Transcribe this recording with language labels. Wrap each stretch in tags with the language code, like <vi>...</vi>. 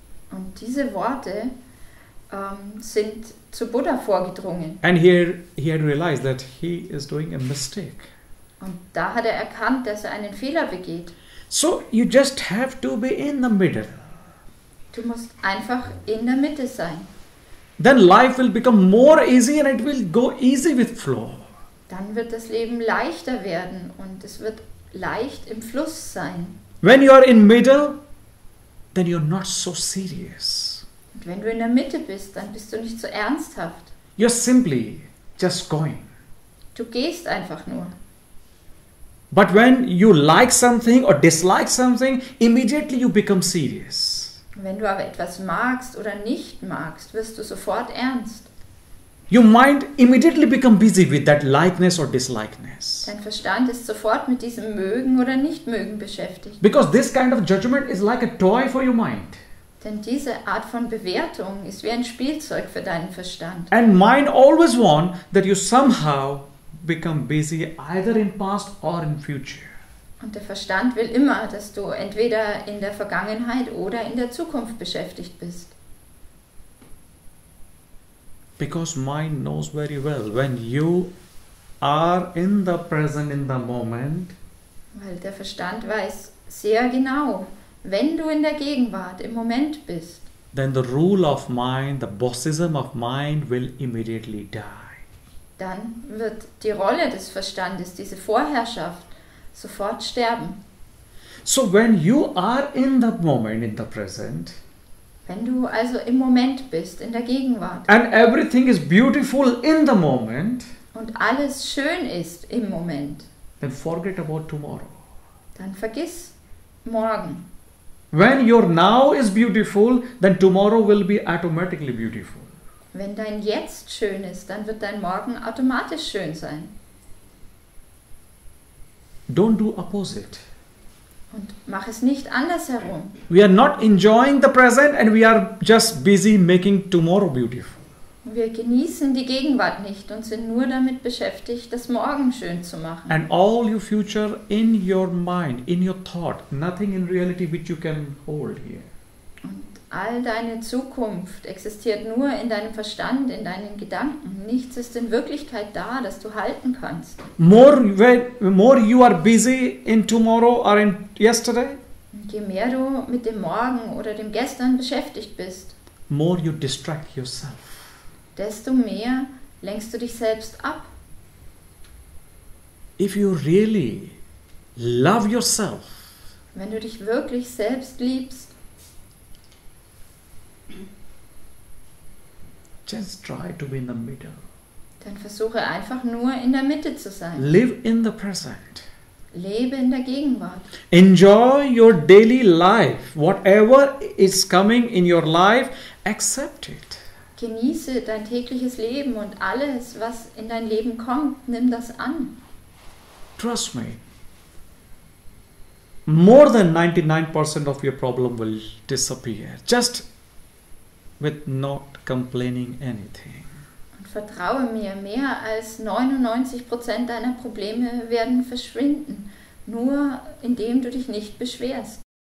<de>Und diese Worte sind zu Buddha vorgedrungen.</de> <en>And he had realized that he is doing a mistake.</en> <de>Und da hat er erkannt, dass er einen Fehler begeht.</de> <en>So you just have to be in the middle.</en> <de>Du musst einfach in der Mitte sein.</de> <en>Then life will become more easy and it will go easy with flow.</en> <de>Dann wird das Leben leichter werden und es wird leicht im Fluss sein.</de> <en>When you are in middle, then you're not so serious.</en> <de>Und wenn du in der Mitte bist, dann bist du nicht so ernsthaft.</de> <en>You're simply just going.</en> <de>Du gehst einfach nur.</de> <en>But when you like something or dislike something, immediately you become serious.</en> <de>Wenn du aber etwas magst oder nicht magst, wirst du sofort ernst.</de> <en>Your mind immediately become busy with that likeness or dislikeness.</en> <de>Dein Verstand ist sofort mit diesem Mögen oder Nicht-Mögen beschäftigt.</de> <en>Because this kind of judgment is like a toy for your mind.</en> <de>Denn diese Art von Bewertung ist wie ein Spielzeug für deinen Verstand.</de> <en>And mind always want that you somehow become busy either in past or in future.</en> <de>Und der Verstand will immer, dass du entweder in der Vergangenheit oder in der Zukunft beschäftigt bist.</de> <en>Because mind knows very well when you are in the present, in the moment,</en> <de>Weil der Verstand weiß sehr genau, wenn du in der Gegenwart, im Moment bist,</de> <en>then the rule of mind, the bossism of mind will immediately die.</en> <de>dann wird die Rolle des Verstandes, diese Vorherrschaft, sofort sterben.</de> <en>So when you are in the moment, in the present,</en> <de>Wenn du also im Moment bist, in der Gegenwart,</de> <en>and everything is beautiful in the moment,</en> <de>und alles schön ist im Moment,</de> <en>then forget about tomorrow.</en> <de>dann vergiss morgen.</de> <en>When your now is beautiful, then tomorrow will be automatically beautiful.</en> <de>Wenn dein Jetzt schön ist, dann wird dein Morgen automatisch schön sein.</de> <en>Don't do opposite.</en> <de>Und mach es nicht andersherum.</de> <en>We are not enjoying the present and we are just busy making tomorrow beautiful.</en> <de>Wir genießen die Gegenwart nicht und sind nur damit beschäftigt, das Morgen schön zu machen.</de> <en>And all your future in your mind, in your thought, nothing in reality which you can hold here.</en> <de>Und all deine Zukunft existiert nur in deinem Verstand, in deinen Gedanken. Nichts ist in Wirklichkeit da, das du halten kannst.</de> <en>More you are busy in tomorrow or in yesterday,</en> <de>Und je mehr du mit dem Morgen oder dem Gestern beschäftigt bist,</de> <en>more you distract yourself.</en> <de>desto mehr lenkst du dich selbst ab.</de> <en>If you really love yourself,</en> <de>Wenn du dich wirklich selbst liebst,</de> <en>just try to be in the middle.</en> <de>dann versuche einfach nur in der Mitte zu sein.</de> <en>Live in the present.</en> <de>Lebe in der Gegenwart.</de> <en>Enjoy your daily life. Whatever is coming in your life, accept it.</en> <de>Genieße dein tägliches Leben und alles, was in dein Leben kommt, nimm das an.</de> <en>Trust me. More than 99% of your problem will disappear. Just with not complaining anything.</en> <de>Und vertraue mir, mehr als 99% deiner Probleme werden verschwinden, nur indem du dich nicht beschwerst.</de>